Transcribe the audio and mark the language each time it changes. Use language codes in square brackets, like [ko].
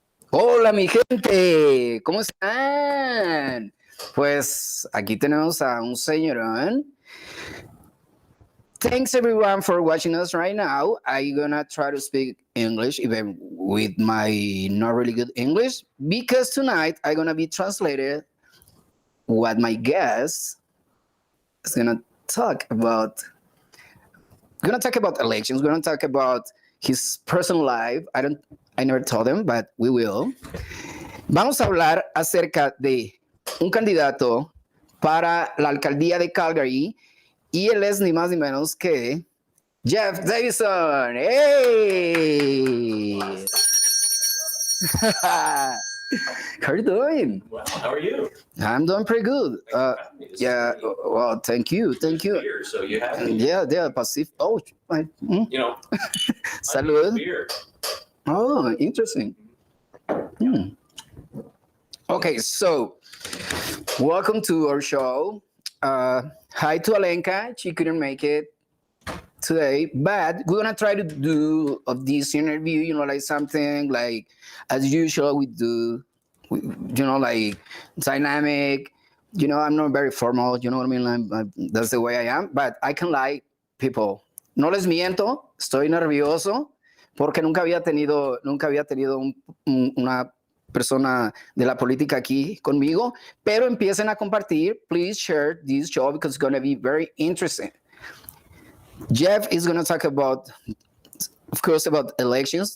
[es] Hola mi gente, ¿cómo están? Pues aquí tenemos a un señorón. [en] Thanks everyone for watching us right now. I'm gonna try to speak English even with my not really good English because tonight I'm gonna be translated what my guest is gonna talk about. We're gonna talk about elections. We're gonna talk about his personal life. I never told him, but we will. [es] Vamos a hablar acerca de un candidato para la alcaldía de Calgary y él es ni más ni menos que Jeff Davison. [en] Hey! How are you doing? Well, how are you? I'm doing pretty good. Yeah, well, thank you. Beer, so you have Yeah, Pacific. Oh, you know, [es] salud. [en] beer. Oh, interesting. Okay, so welcome to our show. Hi to Alenka. She couldn't make it today, but we're gonna try to do of this interview, like something like as usual we do, like dynamic. I'm not very formal. You know what I mean? That's the way I am, but I can like people. [es] No les miento, estoy nervioso porque nunca había tenido una persona de la política aquí conmigo, pero empiecen a compartir. [en] Please share this show because it's going to be very interesting. Jeff is going to talk about, of course, about elections.